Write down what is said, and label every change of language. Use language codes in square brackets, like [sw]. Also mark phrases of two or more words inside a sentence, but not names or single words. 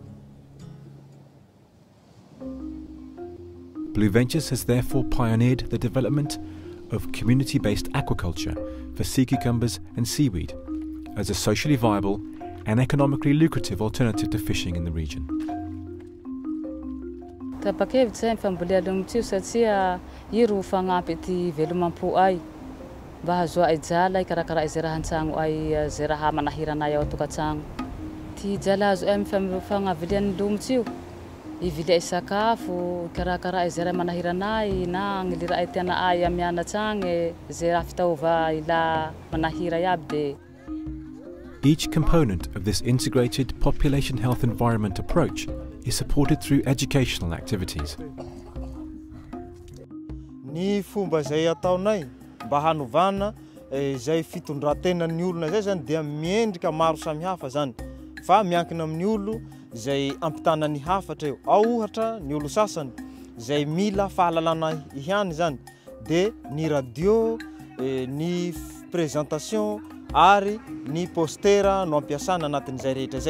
[en] Blue Ventures has therefore pioneered the development of community-based aquaculture for sea cucumbers and seaweed as a socially viable and economically lucrative alternative to fishing in the region. [mg] Tapakevitra zay famboleana tio satria iro fagnampy ty velomampo ay mba hahazoa ay jala ikarakara izay raha an-tragno ay zay raha manahiranay ao atokantragno. Ty jala azo ay fagnavilian'ny lomotio ivily ay sakafo ikarakara izay raha manahiranay na gny lira ay tiana ay amianatragny zay raha fitaova ila manahira iaby de. [en] Each component of this integrated population health environment approach is supported through educational activities. [mg] Ny fomba zay ataonay mba hanovana zay fitondran-tenan'ny olona zay zany dia miendrika maro samihafa zany fa miankina amin'ny olo zay ampitana ny hafatra eo. Ao ohatra ny olo sasany zay mila fahalalana ihany zany de ny radio, ny présentation ary ny postera no ampiasana anatin'izay rehetra zay.